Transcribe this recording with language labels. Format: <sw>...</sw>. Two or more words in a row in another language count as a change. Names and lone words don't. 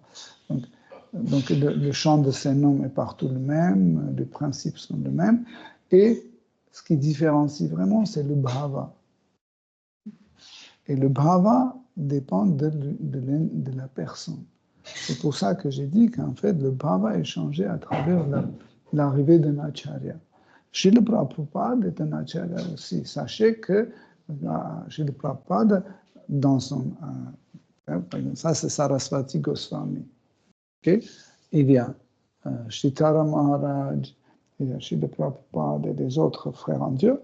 <fr>Donc le chant de ces noms est partout le même, les principes sont les mêmes. Et ce qui différencie vraiment, c'est le bhava. Et le bhava dépend de la personne. C'est pour ça que j'ai dit qu'en fait, le bhava est changé à travers l'arrivée d'un acharya. Srila Prabhupada est un acharya aussi. Sachez que Srila Prabhupada, dans son... ça, c'est Sarasvati Goswami. Okay? Il y a Sritara Maharaj, il y a Srila Prabhupada et des autres frères en Dieu.</fr>